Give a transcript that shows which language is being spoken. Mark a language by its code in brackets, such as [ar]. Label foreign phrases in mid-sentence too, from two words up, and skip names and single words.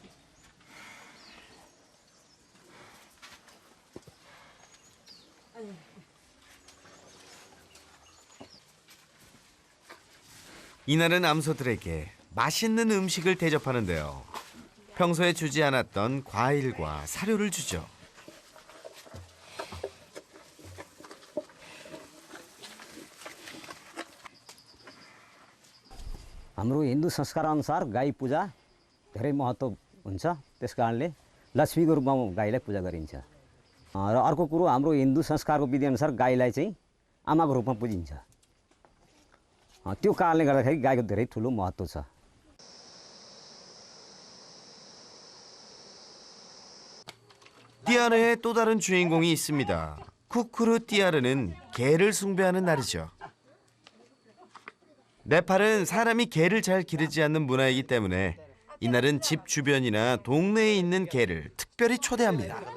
[ko] 이날은 암소들에게 맛있는 음식을 대접하는데요. 평소에 주지 않았던 과일과 사료를 주죠. [ne] हाम्रो हिन्दू संस्कारअनुसार गाई पूजा धेरै महत्त्व हुन्छ। त्यस कारणले लक्ष्मीको रूपमा गाईलाई पूजा गरिन्छ। र अर्को कुरो हाम्रो हिन्दू संस्कारको विधिअनुसार गाईलाई चाहिँ आमाको रूपमा पुजिन्छ। त्यो कारणले गर्दाखेरि गाईको धेरै ठुलो महत्त्व छ। [ko] 띠아르의 또 다른 주인공이 있습니다. 쿠쿠르 띠아르는 개를 숭배하는 날이죠. 네팔은 사람이 개를 잘 기르지 않는 문화이기 때문에 이날은 집 주변이나 동네에 있는 개를 특별히 초대합니다.